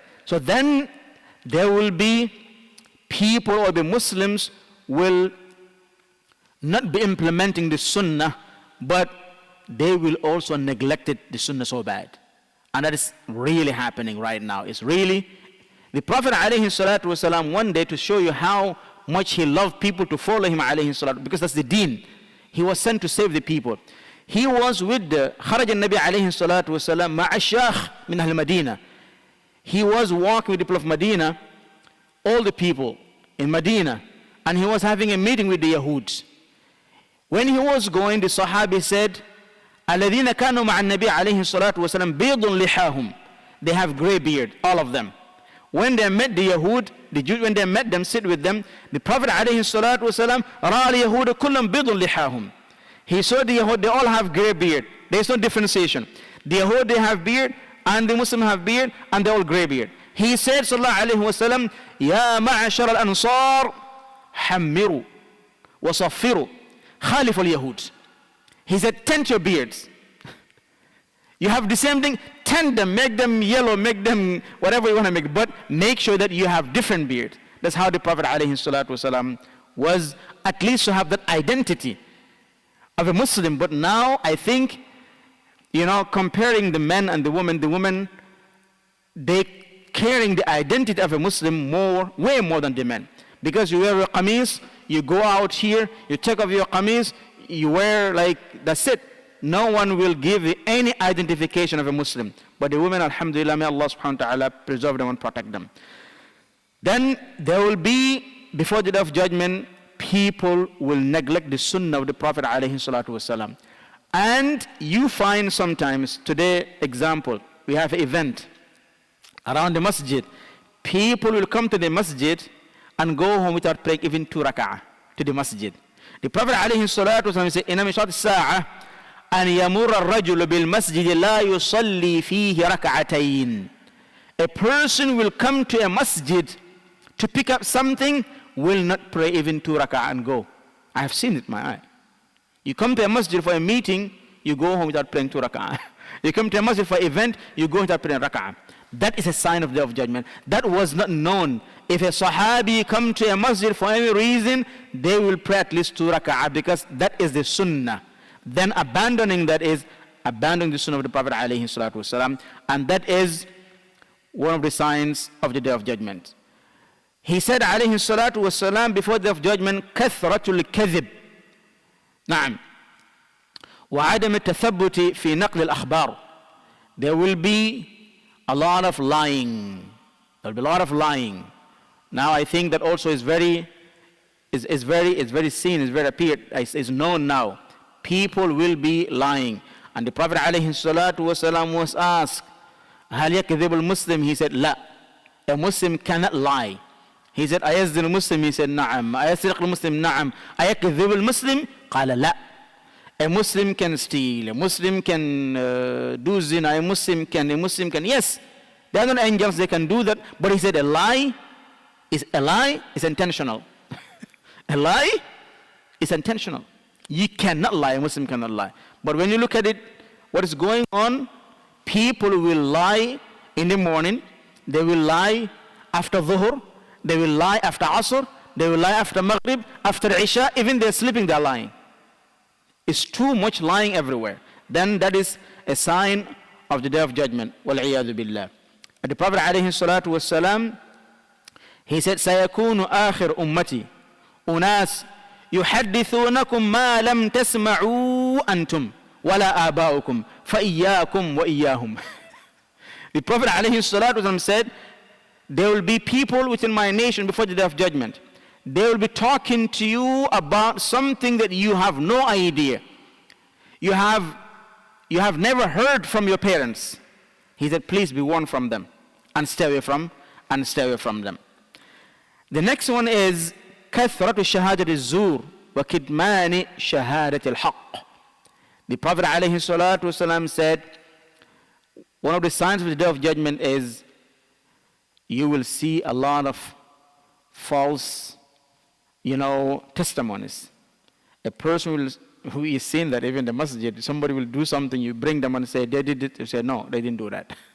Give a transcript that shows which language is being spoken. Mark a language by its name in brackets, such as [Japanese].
[English] So then there will be people, or the Muslims will not be implementing the sunnah, but they will also neglect the sunnah so bad. And that is really happening right now. It's really, the Prophet ﷺ, one day, to show you how much he loved people to follow him ﷺ, because that's the deen. He was sent to save the people. He was with the [Arabic] خرج النبي عليه الصلاة والسلام مع الشيخ من أهل المدينة. [English] He was walking with the people of Medina, all the people in Medina, and he was having a meeting with the Yahud. When he was going, the Sahabi said, [Arabic] الذين كانوا مع النبي عليه الصلاة والسلام بيض لحاهم. [English] They have gray beard, all of them. When they met the Yahud, the Jews, when they met them, sit with them, the Prophet [Arabic] عليه الصلاة والسلام رأى اليهود كلهم بيض لحاهم. [English] He saw the Yahud, they all have gray beard. There is no differentiation. The Yahud, they have beard, and the Muslims have beard, and they all gray beard. He said, [Arabic] sallallahu alayhi wa sallam, يا معشر الأنصار حمروا وصفروا خالف اليهود. [English] He said, tint your beards. You have the same thing, tint them, make them yellow, make them whatever you want to make, but make sure that you have different beard. That's how the Prophet ﷺ was, at least to have that identity of a Muslim. But now I think, you know, comparing the men and the women, they carrying the identity of a Muslim way more than the men. Because you wear a qamis, you go out here, you take off your qamis, you wear like, that's it. No one will give you any identification of a Muslim. But the women, alhamdulillah, may Allah subhanahu wa ta'ala preserve them and protect them. Then there will be, before the day of judgment, people will neglect the sunnah of the Prophet alayhi salatu wasalam. And you find sometimes, today, example, we have an event around the masjid. People will come to the masjid and go home without praying even 2 rak'ah to the masjid. The Prophet alayhi salatu wasalam said, [Arabic] إِنَّ مِنْ شَرْطِ السَّاعَةِ أَنْ يَمُرَّ الرَّجُلُ بِالْمَسْجِدِ لَا يُصَلِّي فِيهِ رَكَعَتَيْنِ. [English] A person will come to a masjid to pick up something, will not pray even 2 rak'ah and go. I have seen it in my eye. You come to a masjid for a meeting, you go home without praying 2 rak'ah. You come to a masjid for an event, you go without praying rak'ah. That is a sign of the day of judgment. That was not known. If a sahabi come to a masjid for any reason, they will pray at least 2 rak'ah, because that is the sunnah. Then abandoning that is abandoning the sunnah of the Prophet alayhi salatu wasalam, and that is one of the signs of the day of judgment. He said [Arabic] عليه الصلاة والسلام [English] before the day of judgment [Arabic] كثرة الكذب نعم وعدم التثبت في نقل الأخبار. [English] There will be a lot of lying. There will be a lot of lying. Now I think that also is very seen, is very appeared, is known now. People will be lying. And the Prophet [Arabic] عليه الصلاة والسلام [English] was asked, [Arabic] هل يكذب المسلم? [English] He said, [Arabic] لا. [English] A Muslim cannot lie. He said, [Arabic] أيزن المسلم? [English] He said, [Arabic] نعم. أيسرق المسلم? نعم. أيكذب المسلم? قال لا. [English] A Muslim can steal. A Muslim can do zina. A Muslim can. Yes, they are not angels. They can do that. But he said a lie is intentional. A lie is intentional. You cannot lie. A Muslim cannot lie. But when you look at it, what is going on? People will lie in the morning. They will lie after Dhuhr. They will lie after Asr. They will lie after Maghrib, after Isha. Even they're sleeping, they're lying. It's too much lying everywhere. Then that is a sign of the day of judgment. [Arabic] وَالْعِيَاذُ بِاللَّهِ. [English] The Prophet [Arabic] عليه الصلاة والسلام, [English] he said, [Arabic] سيكون آخر أمتي أناس يحدثونكم ما لم تسمعوا أنتم ولا آباؤكم فإياكم وإياهم. [English] The Prophet عليه الصلاة والسلام said, there will be people within my nation before the day of judgment. They will be talking to you about something that you have no idea. You have never heard from your parents. He said, please be warned from them and stay away from them. The next one is [Arabic] كثرة شهادة الزور وكتمان شهادة الحق. [English] The Prophet عليه الصلاة والسلام said, one of the signs of the day of judgment is you will see a lot of false testimonies. A person who is seen that even the masjid, somebody will do something, you bring them and say, they did it. You say, no, they didn't do that.